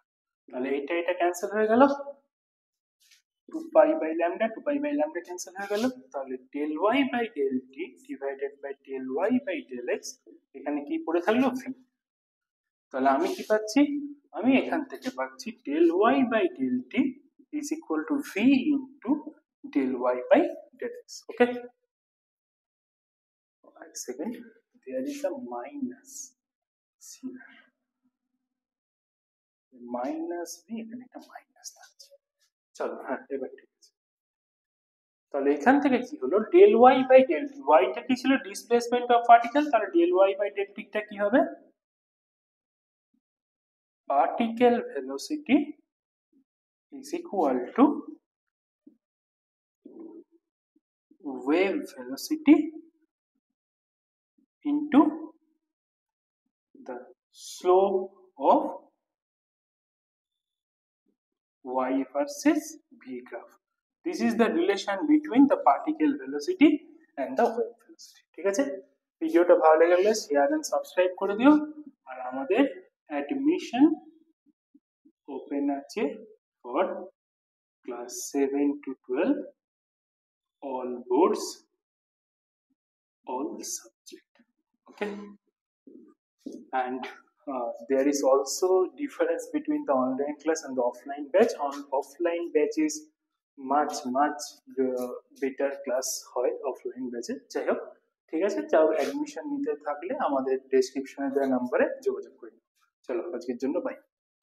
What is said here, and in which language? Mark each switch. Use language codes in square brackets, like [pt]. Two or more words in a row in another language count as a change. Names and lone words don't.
[bn] তাহলে এটা ক্যান্সেল হয়ে গেল [en] 2 pi by lambda 2 pi by lambda [bn] ক্যান্সেল হয়ে গেল, তাহলে [en] del y by del t divided by del y by del x, [bn] এখানে কি পড়ে থাকলো [en] v, [bn] তাহলে আমি কি পাচ্ছি, আমি এখান থেকে পাচ্ছি [en] del y by del t is equal to v into del y by del x. Okay, one second, there is a minus c, minus v, [bn] এখানে একটা মাইনাস থাকছে, চলো হ্যাঁ এবার ঠিক আছে, তাহলে এখান থেকে কি হলো [en] del y by del t, [bn] y টা কি ছিল [en] displacement of particle, [bn] তাহলে [en] del y by del t [bn] টা কি হবে [en] particle velocity is equal to wave velocity into the slope of y versus v graph. This is the relation between the particle velocity and the wave velocity. [bn] ঠিক আছে, ভিডিওটা ভালো লাগলে [en] share and subscribe [bn] করে দিও। আর আমাদের অ্যাডমিশন ওপেন আছে [en] for class 7 to 12, all boards, all subject. Okay, and there is also difference between the online class and the offline batch. On offline batch is much better class হয় offline batch এ। [bn] যাই হোক, ঠিক আছে, চাও অ্যাডমিশন নিতে থাকলে আমাদের ডেসক্রিপশনে দেওয়া নম্বরে যোগাযোগ করুন। চলো আজকের জন্য বাই।